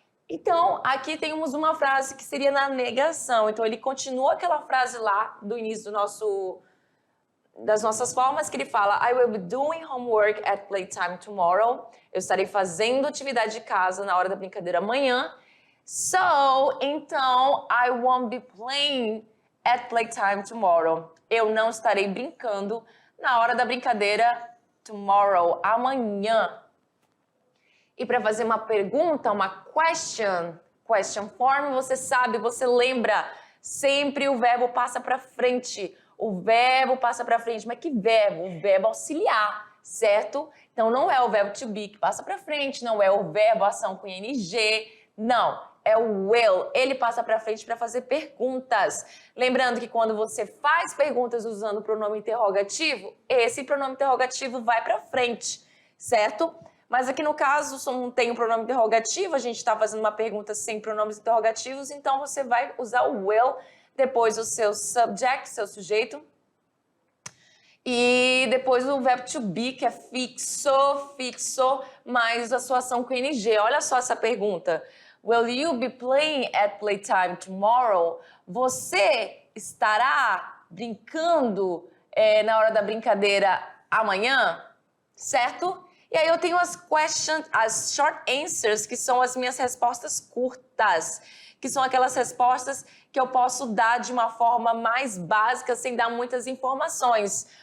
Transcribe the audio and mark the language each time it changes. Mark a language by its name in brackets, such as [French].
[Portuguese] Então, aqui temos uma frase que seria na negação. Então, ele continua aquela frase lá do início das nossas formas, que ele fala [English] I will be doing homework at playtime tomorrow. [Portuguese] Eu estarei fazendo atividade de casa na hora da brincadeira amanhã. [English] So, [Portuguese] então, [English] I won't be playing at playtime tomorrow. [Portuguese] Eu não estarei brincando na hora da brincadeira [English] tomorrow, [Portuguese] amanhã. E para fazer uma pergunta, uma question form, você sabe, você lembra, sempre o verbo passa para frente. O verbo passa para frente, mas que verbo? O verbo auxiliar, certo? Então, não é o verbo to be que passa para frente, não é o verbo ação com ing, não. É o will, ele passa para frente para fazer perguntas. Lembrando que quando você faz perguntas usando o pronome interrogativo, esse pronome interrogativo vai para frente, certo? Mas aqui no caso não tem o pronome interrogativo, a gente está fazendo uma pergunta sem pronomes interrogativos, então você vai usar o will, depois o seu subject, seu sujeito, e depois o verbo to be, que é fixo, mais a sua ação com ing. Olha só essa pergunta. [English] Will you be playing at playtime tomorrow? [Portuguese] Você estará brincando na hora da brincadeira amanhã? Certo? E aí eu tenho as short answers, que são as minhas respostas curtas, que são aquelas respostas que eu posso dar de uma forma mais básica, sem dar muitas informações.